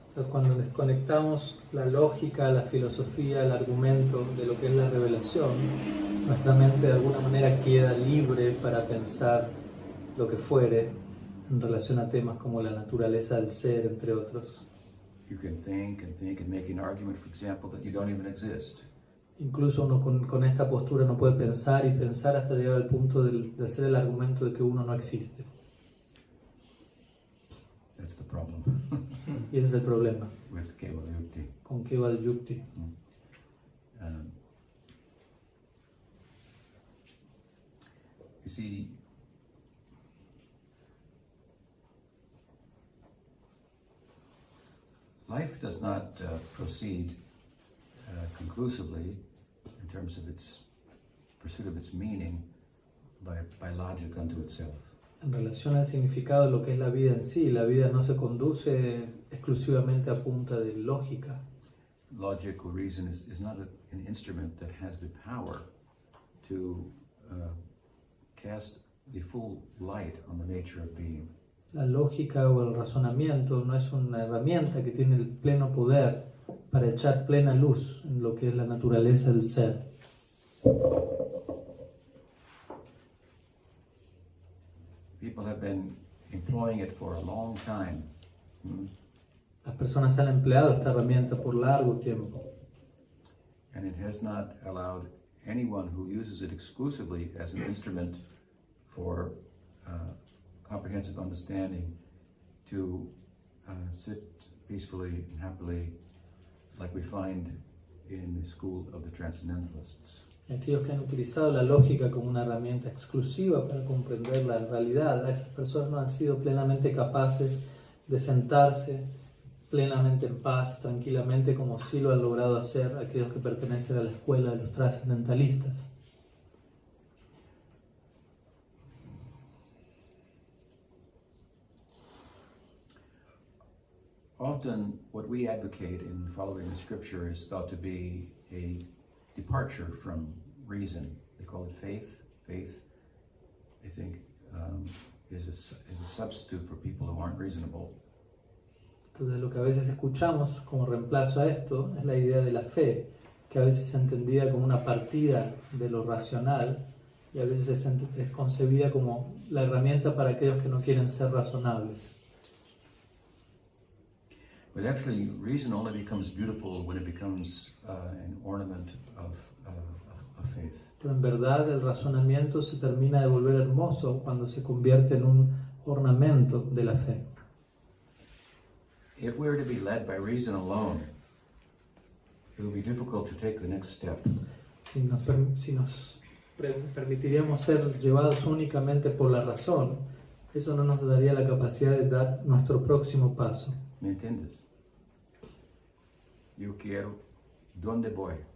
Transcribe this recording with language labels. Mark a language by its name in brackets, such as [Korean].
[Spanish] Entonces, cuando desconectamos la lógica, la filosofía, el argumento de lo que es la revelación, nuestra mente de alguna manera queda libre para pensar lo que fuere en relación a temas como la naturaleza del ser, entre otros. [English] You can think and make an argument, for example, that you don't even exist. [Spanish] Incluso uno con esta postura no puede pensar y pensar hasta llegar al punto de hacer el argumento de que uno no existe. [English] That's the problem. [Spanish] Y ese es el problema [English] With Keval Yukti. [Spanish] con Keval Yukti. [English] You see, life does not proceed conclusively in terms of its pursuit of its meaning by logic unto itself. [Spanish] En relación al significado de lo que es la vida en sí, la vida no se conduce exclusivamente a punta de lógica. [English] Logic or reason is not an instrument that has the power to cast the full light on the nature of being. [Spanish] La lógica o el razonamiento no es una herramienta que tiene el pleno poder para echar plena luz en lo que es la naturaleza del ser. [English] People have been employing it for a long time. [Spanish] Las personas han empleado esta herramienta por largo tiempo. [English] And it has not allowed anyone who uses it exclusively as an instrument for comprehensive understanding to sit peacefully and happily like we find in the school of the Transcendentalists. [Spanish] Aquellos que han utilizado la lógica como una herramienta exclusiva para comprender la realidad, a esas personas no han sido plenamente capaces de sentarse plenamente en paz, tranquilamente, como sí lo han logrado hacer aquellos que pertenecen a la escuela de los trascendentalistas. [English] Often what we advocate in following the scripture is thought to be a departure from reason. They call it faith. Faith, I think, is a substitute for people who aren't reasonable. [Spanish] Entonces lo que a veces escuchamos como reemplazo a esto es la idea de la fe, que a veces es entendida como una partida de lo racional y a veces es concebida como la herramienta para aquellos que no quieren ser razonables. [English] But actually, reason only becomes beautiful when it becomes an ornament of faith. [Spanish] Pero en verdad el razonamiento se termina de volver hermoso cuando se convierte en un ornamento de la fe. [English] If we were to be led by reason alone, it would be difficult to take the next step. [Spanish] Si nos permitiríamos ser llevados únicamente por la razón, eso no nos daría la capacidad de dar nuestro próximo paso. ¿Me entiendes? Yo quiero, ¿dónde voy?